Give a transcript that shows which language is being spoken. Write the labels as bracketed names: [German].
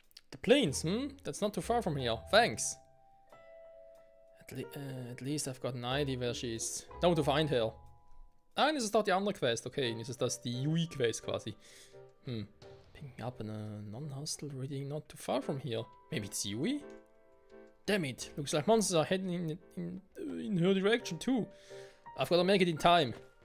[English] The plains, That's not too far from here. Thanks. At least I've got an idea where she is. Now to find her. [German] Nein, ist es doch die andere Quest. Okay, ist das die Yui-Quest quasi. [English] Picking up a non-hostile reading not too far from here. Maybe it's Yui? Damn it, looks like monsters are heading in her direction too. I've got to make it in time.